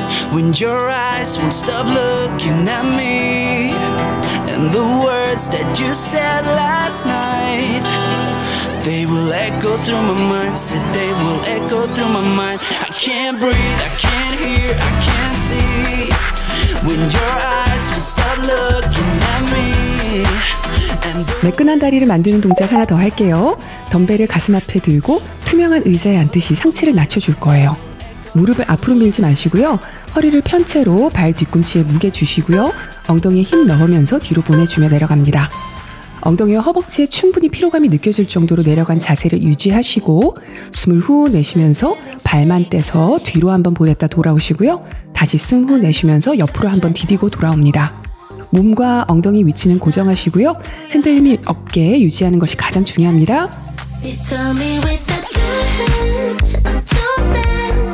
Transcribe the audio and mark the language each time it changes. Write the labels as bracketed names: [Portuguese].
[English] When your eyes won't stop looking at me, and the words that you said last night, they will echo through my mind. Said they will echo through my mind. I can't breathe, I can't hear, I can't see when your eyes won't stop looking at me, [Korean] 매끈한 다리를 만드는 동작 하나 더 할게요. 덤벨을 가슴 앞에 들고 투명한 의자에 앉듯이 상체를 낮춰줄 거예요. 무릎을 앞으로 밀지 마시고요. 허리를 편 채로 발 뒤꿈치에 무게 주시고요. 엉덩이에 힘 넣으면서 뒤로 보내주며 내려갑니다. 엉덩이와 허벅지에 충분히 피로감이 느껴질 정도로 내려간 자세를 유지하시고 숨을 후 내쉬면서 발만 떼서 뒤로 한번 보냈다 돌아오시고요. 다시 숨 후 내쉬면서 옆으로 한번 디디고 돌아옵니다. 몸과 엉덩이 위치는 고정하시고요. 흔들림이 없게 유지하는 것이 가장 중요합니다. [English] You tell me with the two hands, I'm too bad.